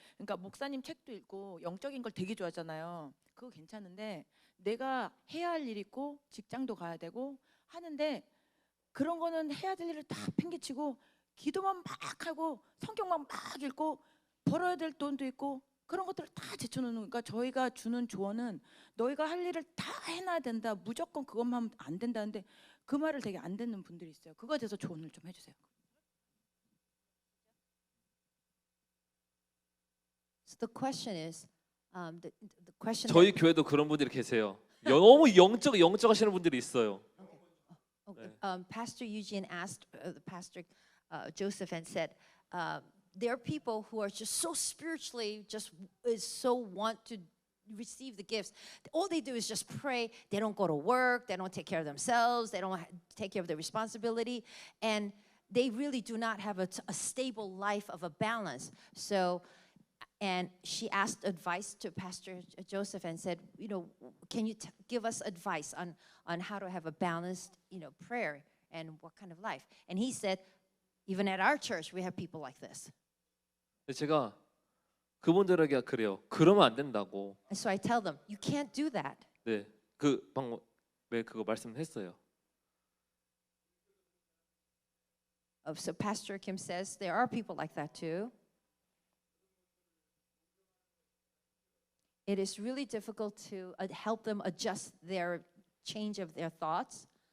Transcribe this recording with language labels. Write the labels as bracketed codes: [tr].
[ko] 그러니까 목사님 책도 읽고 영적인 걸 되게 좋아하잖아요. 그거 괜찮은데 내가 해야 할 일 있고 직장도 가야 되고 하는데 그런 거는 해야 될 일을 다 팽개치고 기도만 막 하고 성경만 막 읽고 벌어야 될 돈도 있고 그런 것들을 다 제쳐놓는. 그러니까 저희가 주는 조언은 너희가 할 일을 다 해놔야 된다. 무조건 그것만 하면 안 된다는데 그 말을 되게 안 듣는 분들이 있어요. 그거에 대해서 조언을 좀 해주세요. [en] So the question is, the question. [ko] 저희 교회도 그런 분들이 계세요. 너무 영적 하시는 분들이 있어요. [en] Okay. Pastor Eugene asked Pastor Joseph and said, there are people who are just so spiritually, so want to receive the gifts. All they do is just pray. They don't go to work. They don't take care of themselves. They don't take care of their responsibility, and they really do not have a stable life of a balance. So, and she asked advice to Pastor Joseph and said, can you give us advice on how to have a balanced, prayer and what kind of life? And he said, even at our church, we have people like this. [ko] 근데 제가 그분들에게 그래요. 그러면 안 된다고. [en] And so I tell them, you can't do that. [ko] 네, 그 방금 왜 그거 말씀했어요. [en] So Pastor Kim says there are people like that too. It is really difficult to help them adjust their change of their thoughts.